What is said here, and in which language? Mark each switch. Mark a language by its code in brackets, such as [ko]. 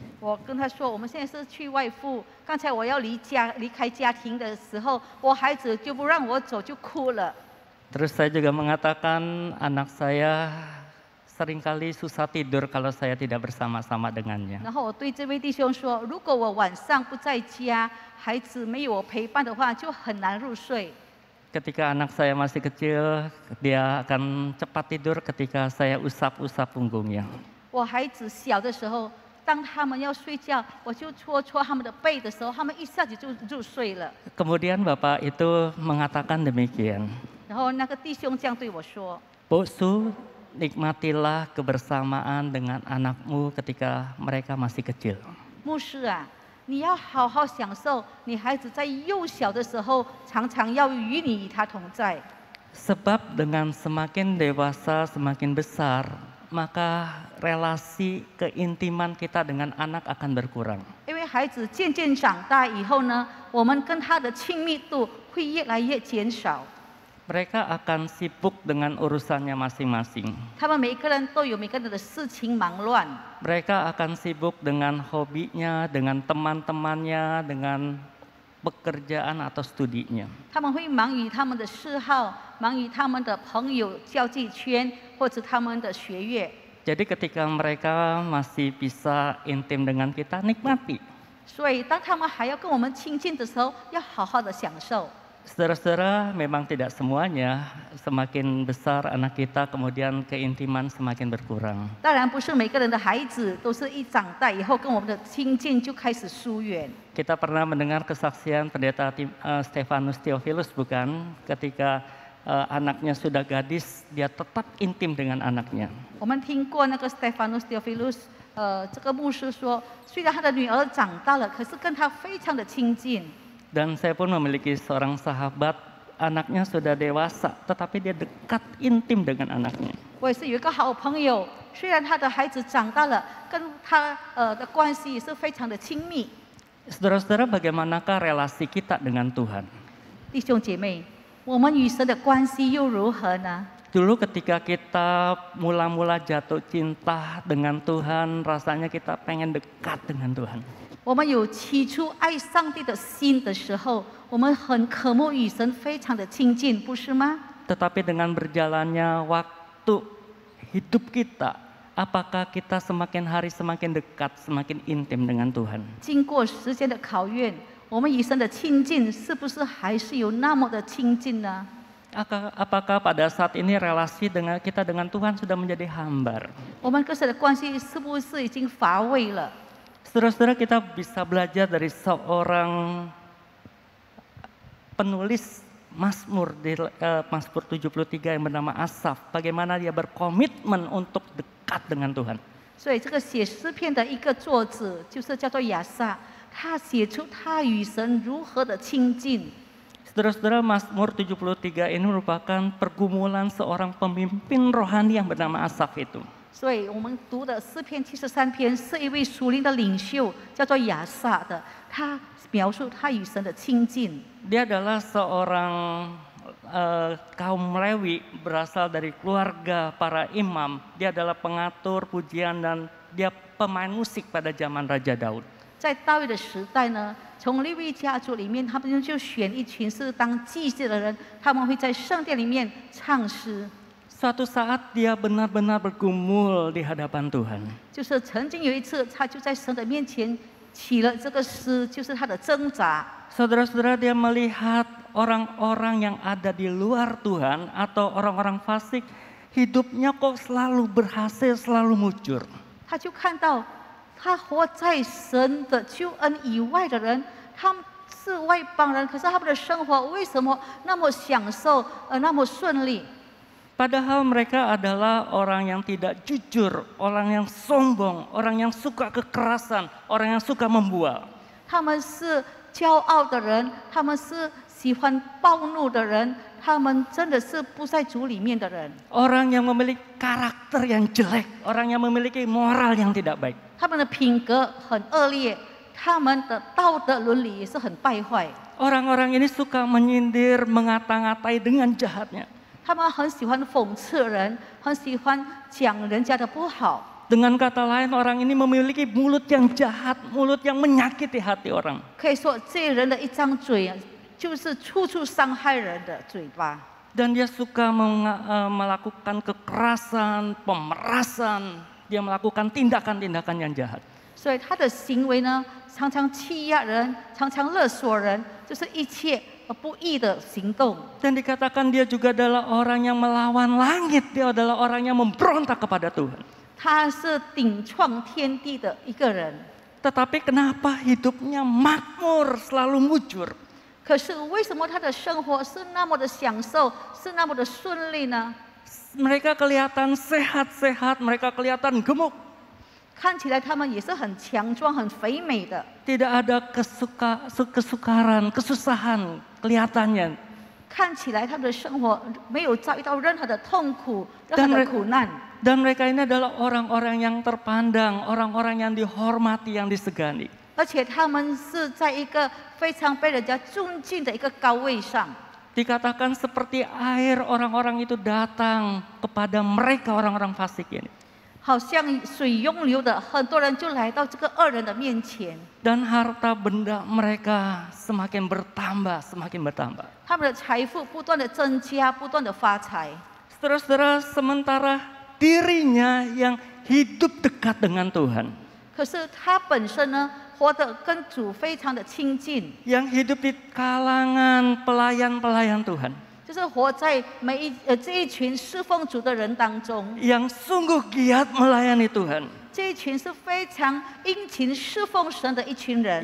[zh] 我跟他说，我们现在是去外赴。刚才我要离开家庭的时候，我孩子就不让我走，就哭了。 [id] Terus saya juga mengatakan anak saya seringkali susah tidur kalau saya tidak bersama-sama dengannya. [zh] 然后我对这位弟兄说，如果我晚上不在家，孩子没有我陪伴的话，就很难入睡。 [id] Ketika anak saya masih kecil, dia akan cepat tidur ketika saya usap-usap punggungnya. [zh] 我孩子小的时候，当他们要睡觉，我就戳他们的背的时候，他们一下子就入睡了。 [id] Kemudian bapak itu mengatakan demikian. [zh] 然后那个弟兄这样对我说 [id] Bu Su, nikmatilah kebersamaan dengan anakmu ketika mereka masih kecil. [zh] 牧师啊，你要好好享受你孩子在幼小的时候，常常要与他同在。 [id] Sebab dengan semakin dewasa, semakin besar, maka relasi keintiman kita dengan anak akan berkurang. [zh] 因为孩子渐渐长大以后呢，我们跟他的亲密度会越来越减少。 [id] Mereka akan sibuk dengan urusannya masing-masing. [zh] 他们每一个人都有每个人的事情忙乱， [id] Mereka akan sibuk dengan hobinya, dengan teman-temannya, dengan pekerjaan atau studinya. [zh] 他们会忙于他们的嗜好，忙于他们的朋友交际圈，或者他们的学业。 [id] Jadi ketika mereka masih bisa intim dengan kita, nikmati. [zh] 所以，当他们还要跟我们亲近的时候，要好好的享受。 [id] Saudara-saudara, memang tidak semuanya. Semakin besar anak kita, kemudian keintiman semakin berkurang. [zh] 当然，不是每个人的孩子都是一长大以后跟我们的亲近就开始疏远。 [id] Kita pernah mendengar kesaksian pendeta Stefanus Theophilus, bukan? Ketika anaknya sudah gadis, dia tetap intim dengan anaknya. [zh] 我们听过那个 Stephanus Theophilus，这个牧师说，虽然他的女儿长大了，可是跟他非常的亲近。 [id] Dan saya pun memiliki seorang sahabat, anaknya sudah dewasa, tetapi dia dekat intim dengan anaknya. [zh] 我也是有一个好朋友，虽然他的孩子长大了，跟他的关系也是非常的亲密。 [id] Saudara-saudara, bagaimanakah relasi kita dengan Tuhan? [zh] 弟兄姐妹，我们与神的关系又如何呢？ [id] Dulu ketika kita mula-mula jatuh cinta dengan Tuhan, rasanya kita pengen dekat dengan Tuhan. [zh] 我们有起初爱上帝的心的时候，我们很渴慕与神非常的亲近，不是吗？ [id] Tetapi dengan berjalannya waktu hidup kita, apakah kita semakin hari semakin dekat, semakin intim dengan Tuhan? [zh] 经过时间的考验，我们与神的亲近是不是还是有那么的亲近呢？ [id] Apakah pada saat ini relasi kita dengan Tuhan sudah menjadi hambar? [zh] 我们跟神的关系是不是已经乏味了？ [id] Saudara-saudara, kita bisa belajar dari seorang penulis Mazmur di Mazmur 73 yang bernama Asaf, bagaimana dia berkomitmen untuk dekat dengan Tuhan. [zh] 所以这个写诗篇的一个作者就是叫做亚萨，他写出他与神如何的亲近。 [id] Saudara-saudara, Mazmur 73 ini merupakan pergumulan seorang pemimpin rohani yang bernama Asaf itu. [zh] 所以我们读的诗篇73篇是一位属灵的领袖，叫做亚萨的，他描述他与神的亲近。 [id] Dia adalah seorang kaum Lewi, berasal dari keluarga para imam. Dia adalah pengatur pujian dan dia pemain musik pada zaman Raja Daud. [zh] 在大卫的时代呢，从利未家族里面，他们就选一群是当祭司的人，他们会在圣殿里面唱诗。 [id] Suatu saat dia benar-benar bergumul di hadapan Tuhan. [zh] 就是曾经有一次，他就在神的面前起了这个诗，就是他的挣扎。 [id] Saudara-saudara, dia melihat orang-orang yang ada di luar Tuhan atau orang-orang fasik, hidupnya kok selalu berhasil, selalu mujur. [zh] 他就看到，他活在神的救恩以外的人，他们是外邦人，可是他们的生活为什么那么享受，那么顺利？ [id] Padahal mereka adalah orang yang tidak jujur, orang yang sombong, orang yang suka kekerasan, orang yang suka membual. [zh] 他们是骄傲的人，他们是喜欢暴怒的人，他们真的是不在主里面的人。 [id] Orang yang memiliki karakter yang jelek, orang yang memiliki moral yang tidak baik. [zh] 他们的品格很恶劣，他们的道德伦理也是很败坏。 [id] Orang-orang ini suka menyindir, mengata-ngatai dengan jahatnya. [zh] 他们很喜欢讽刺人，很喜欢讲人家的不好。 [id] Dengan kata lain, orang ini memiliki mulut yang jahat, mulut yang menyakiti hati orang. [zh] 可以说，这人的一张嘴就是处处伤害人的嘴巴。 [id] Dan dia suka melakukan kekerasan, pemerasan, dia melakukan tindakan-tindakan yang jahat. [zh] 所以他的行为呢，常常欺压人，常常勒索人，就是一切不义的行动。 [id] Dan dikatakan dia juga adalah orang yang melawan langit, dia adalah orang yang memberontak kepada Tuhan. [zh] 他是顶创天地的一个人， [id] Tetapi kenapa hidupnya makmur, selalu mujur? [zh] 可是为什么他的生活是那么的享受，是那么的顺利呢？ [id] Mereka kelihatan sehat-sehat, mereka kelihatan gemuk. [zh] 看起来他们也是很强壮、很肥美的， [id] Tidak ada kesukaran, kesusahan kelihatannya. [zh] 看起来他们的生活没有遭遇到任何的痛苦、任何的苦难。 [id] Dan mereka ini adalah orang-orang yang terpandang, orang-orang yang dihormati, yang disegani. [zh] 而且他们是在一个非常被人家尊敬的一个高位上。 [id] Dikatakan seperti air orang-orang itu datang kepada mereka orang-orang fasik ini. [zh] 好像水涌流的，很多人就来到这个恶人的面前， [id] Dan harta benda mereka semakin bertambah, semakin bertambah. [zh] 他们的财富不断的增加，不断的发财。 [id] Saudara-saudara, sementara dirinya yang hidup dekat dengan Tuhan, [zh] 可是他本身呢，活得跟主非常的亲近， [id] yang hidup di kalangan pelayan-pelayan Tuhan, [zh] 就是活在这一群侍奉主的人当中， [id] yang sungguh giat melayani Tuhan, [zh] 这一群是非常殷勤侍奉神的一群人，